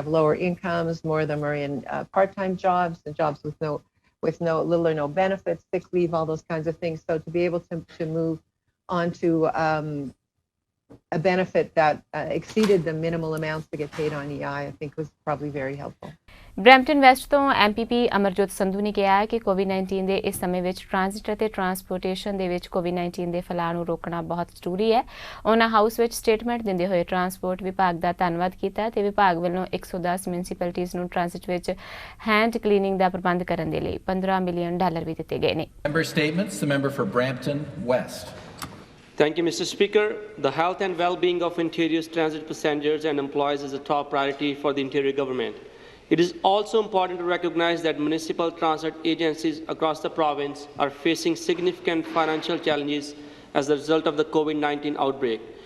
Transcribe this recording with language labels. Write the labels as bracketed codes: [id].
[en] They have lower incomes. More of them are in part-time jobs and jobs with little or no benefits, sick leave, all those kinds of things. So to be able to move on to a benefit that exceeded the minimal amounts to get paid on EI, I think was probably very helpful. [pa] Brampton West ਤੋਂ MPP Amarjot Sandhu ਨੇ ਕਿਹਾ ਕਿ ਕੋਵਿਡ-19 ਦੇ ਇਸ ਸਮੇਂ ਵਿੱਚ transit ਅਤੇ transportation ਦੇ ਵਿੱਚ ਕੋਵਿਡ-19 ਦੇ ਫੈਲਾਅ ਨੂੰ ਰੋਕਣਾ ਬਹੁਤ ਜ਼ਰੂਰੀ ਹੈ। ਉਹਨਾਂ ਹਾਊਸ ਵਿੱਚ ਸਟੇਟਮੈਂਟ ਦਿੰਦੇ ਹੋਏ ਟਰਾਂਸਪੋਰਟ ਵਿਭਾਗ ਦਾ ਧੰਨਵਾਦ ਕੀਤਾ ਤੇ ਵਿਭਾਗ ਵੱਲੋਂ 110 ਮਿਊਨਿਸਪੈਲਿਟੀਜ਼ ਨੂੰ ਟ੍ਰਾਂਜ਼ਿਟ ਵਿੱਚ ਹੈਂਡ ਕਲੀਨਿੰਗ ਦਾ ਪ੍ਰਬੰਧ ਕਰਨ ਦੇ ਲਈ $15 ਮਿਲੀਅਨ ਵੀ ਦਿੱਤੇ ਗਏ ਨੇ। [en] Member statements. The member for Brampton West. Thank you, Mr. Speaker. The health and well-being of Ontario's transit passengers and employees is a top priority for the Ontario government. It is also important to recognize that municipal transit agencies across the province are facing significant financial challenges as a result of the COVID-19 outbreak.